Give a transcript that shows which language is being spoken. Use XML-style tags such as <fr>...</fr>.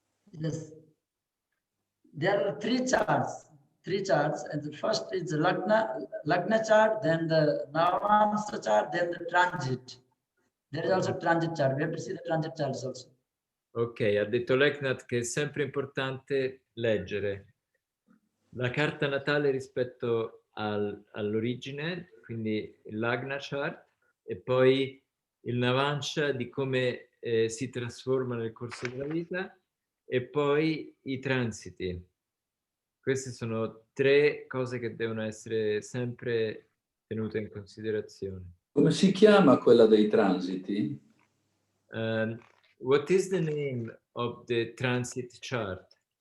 <en>Yes. There are three charts, and the first is the Lagna chart, then the Navamsa chart, then the transit. There is also transit chart. We have to see the transit charts also.</en> <it>Ok, ha detto Leknath che è sempre importante leggere la carta natale rispetto all'origine, quindi il Lagna chart, e poi il Navamsha di come si trasforma nel corso della vita, e poi i transiti. Queste sono 3 cose che devono essere sempre tenute in considerazione. Come si chiama quella dei transiti?</it> <en>What is the name of the transit chart?</en>